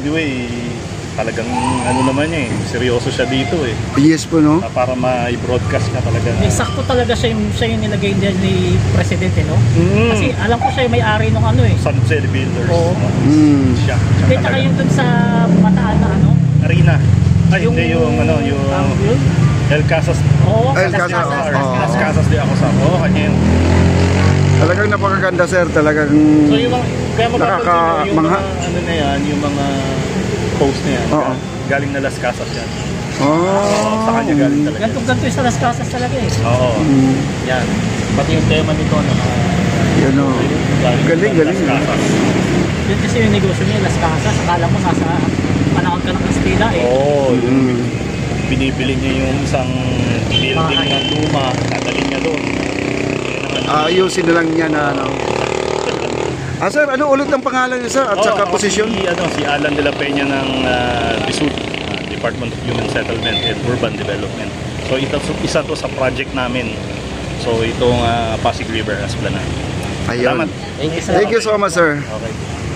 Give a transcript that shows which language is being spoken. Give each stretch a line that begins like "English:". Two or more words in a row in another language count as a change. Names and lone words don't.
Filipino: Anyway, talagang naman niya seryoso siya dito Yes po, no? Para ma-broadcast ka talaga. Sakto talaga siya yung nilagay niya ni Presidente, no? Kasi alam ko siya yung may-ari ng Sunset Builders. Oo. Siya. Tsaka yung dun sa Bataan na Arena. Ay, hindi yung El Casas. Oo, El Las Casas. Casas. Las Casas de Acosap. Oo, kanya yun. Talagang napakaganda, sir. Talagang So yung kaya mapapansin yung mga na yan, yung mga post na yan. Galing na Las Casas yan. Sa kanya galing talaga. Ganto yung sa Las Casas talaga Oo. Yan. Pati yung tema nito na yun, no? Galing. Las Casas. Yun kasi yung negosyo niya, Las Casas. Akala mo nasa panahon ka ng Kastila Binibili niya yung isang building na luma, dadalhin niya doon. Ayusin na lang niya na sir, ano ulit ang pangalan niya, sir? At saka posisyon? Si Alan de la Peña ng DSUD, Department of Human Settlement and Urban Development. So isa to sa project namin. So itong Pasig River Esplanade. Ayun. Salamat.
English: Thank you, sir. Thank you so much, sir. Okay.